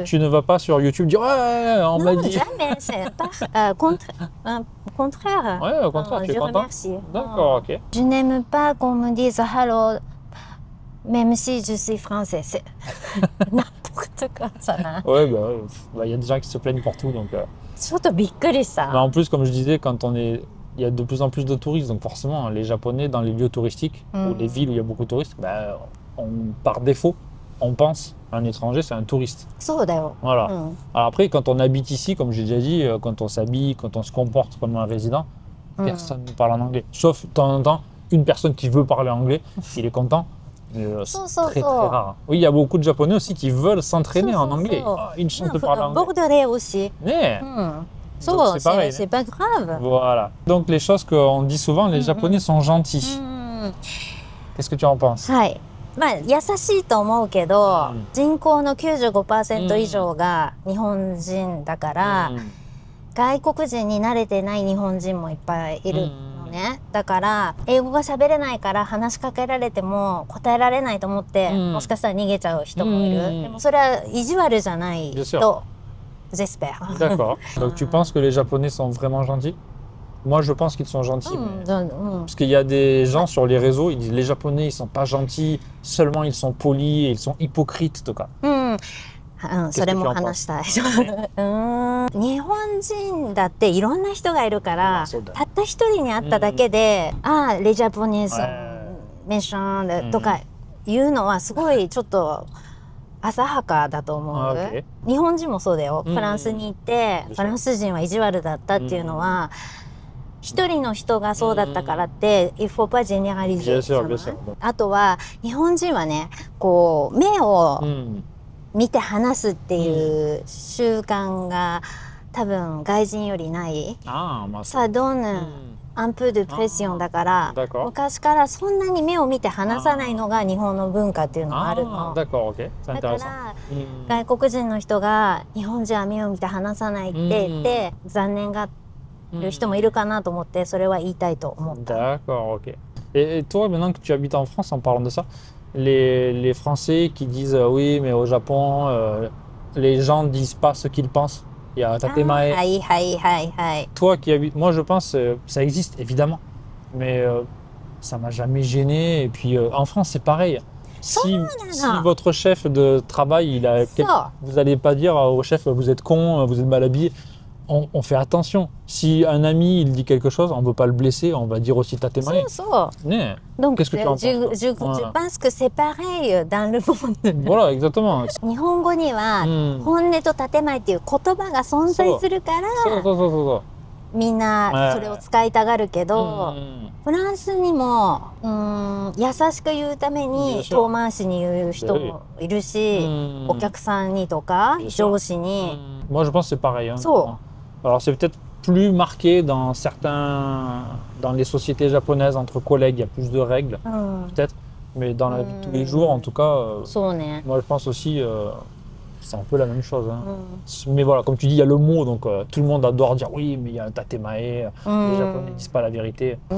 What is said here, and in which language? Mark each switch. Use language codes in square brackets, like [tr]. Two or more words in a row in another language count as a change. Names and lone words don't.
[fr] Tu ne vas pas sur YouTube dire on m'a dit... Non, jamais, c'est pas contraire. Ouais, au contraire, tu es content. Remercie. D'accord, ok. Je n'aime pas qu'on me dise « hello », même si je suis français. C'est n'importe quoi, ça. Ouais, y a des gens qui se plaignent pour tout, donc... [ja] ちょっとびっくりした。 [fr] Mais en plus, comme je disais, il y a de plus en plus de touristes, donc forcément, les Japonais, dans les lieux touristiques, ou les villes où il y a beaucoup de touristes, par défaut, on pense un étranger, c'est un touriste. [ja] そうだよ。 [fr] Voilà. [ja] うん。 [fr] Alors après, quand on habite ici, comme j'ai déjà dit, quand on s'habille, quand on se comporte comme un résident, personne ne parle en anglais. Sauf de temps en temps, une personne qui veut parler anglais, il est content. Mais c'est très rare. Oui, il y a beaucoup de Japonais aussi qui veulent s'entraîner en anglais. Ah, une chance de parler anglais. ボルドレー aussi. Mais, [ja] うん。 [fr] donc [ja] そう、 [fr] c'est pareil. c'est pas grave. Voilà. Donc les choses qu'on dit souvent, les Japonais sont gentils. [ja] うん。 [fr] Qu'est-ce que tu en penses? [ja] はい。まあ、優しいと思うけど、うん人口の 95% 以上が日本人だから、外国人に慣れてない日本人もいっぱいいるのね。だから、英語が喋れないから話しかけられても答えられないと思って、もしかしたら逃げちゃう人もいる。でもそれは意地悪じゃないと、j'espère. [fr] D'accord. Donc tu penses que les Japonais sont vraiment gentils? Moi, je pense qu'ils sont gentils. Parce qu'il y a des gens sur les réseaux, ils disent les Japonais, ils sont pas gentils, seulement ils sont polis et ils sont hypocrites. [ja] それも話したい。日本人だっていろんな人がいるから、たった一人に会っただけで、ああ、レジャポニーズメンションとかいうのはすごいちょっと浅はかだと思う。日本人もそうだよ。フランスに行って、フランス人は意地悪だったっていうのは、一人の人がそうだったからって、 [fr] il faut pas généraliser。 [ja] あとは、日本人はね、こう、目を見て話すっていう習慣が多分外人よりない。 [fr] Ça donne un peu de pression [ja] だから、昔からそんなに目を見て話さないのが日本の文化っていうのがあるの。だから外国人の人が日本人は目を見て話さないって言って残念がる人もいるかなと思って、それは言いたいと思った。 [fr] D'accord, ok. Et toi, maintenant que tu habites en France, en parlant de ça, les Français qui disent oui, mais au Japon, les gens ne disent pas ce qu'ils pensent. Il y a tatemae. Toi qui habites, moi je pense ça existe évidemment, mais ça m'a jamais gêné. Et puis en France c'est pareil. Si votre chef de travail, vous n'allez pas dire au chef vous êtes con, vous êtes mal habillé. On fait attention. Si un ami il dit quelque chose, on ne veut pas le blesser, on va dire aussi tatemae. Donc qu'est-ce que tu en penses? Je pense que c'est pareil dans le monde. Voilà, exactement. [ja] 日本語には本音と建前っていう言葉が存在するから、みんなそれを使いたがるけど、フランスにも優しく言うために遠回しに言う人もいるし、お客さんにとか上司に。 [fr] Moi je pense que c'est pareil. Alors c'est peut-être plus marqué dans dans les sociétés japonaises entre collègues, il y a plus de règles, peut-être, mais dans la vie de tous les jours, en tout cas, moi je pense aussi, c'est un peu la même chose. Mais voilà, comme tu dis, il y a le mot, donc tout le monde adore dire oui, mais il y a un tatemae, les Japonais ne disent pas la vérité.